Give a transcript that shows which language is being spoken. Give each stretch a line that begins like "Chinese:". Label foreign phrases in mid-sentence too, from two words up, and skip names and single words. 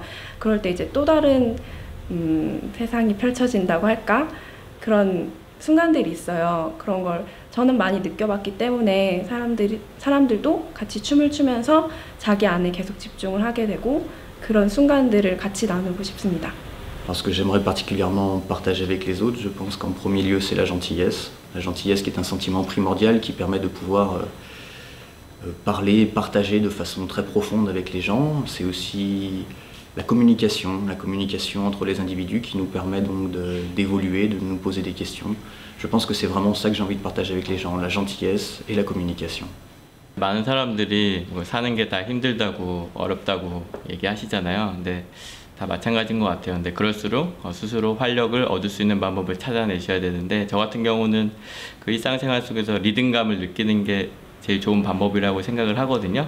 Korean: 그럴 때 이제 또 다른 세상이 펼쳐진다고 할까? 그런 순간들이 있어요. 그런 걸 저는 많이 느껴봤기 때문에 사람들도 같이 춤을 추면서 자기 안에 계속 집중을 하게 되고 그런 순간들을 같이 나누고 싶습니다.
French: Alors ce que j'aimerais particulièrement partager avec les autres, je pense qu'en premier lieu c'est la gentillesse. La gentillesse qui est un sentiment primordial qui permet de pouvoir parler, partager de façon très profonde avec les gens. C'est aussi la communication entre les individus qui nous permet donc d'évoluer, de nous poser des questions. Je pense que c'est vraiment ça que j'ai envie de partager avec les gens, la gentillesse et la communication.
Korean: 많은 사람들이 뭐 사는 게 다 힘들다고 어렵다고 얘기하시잖아요. 근데 다 마찬가지인 것 같아요. 근데 그럴수록 스스로 활력을 얻을 수 있는 방법을 찾아내셔야 되는데 저 같은 경우는 그 일상생활 속에서 리듬감을 느끼는 게 제일 좋은 방법이라고 생각을 하거든요.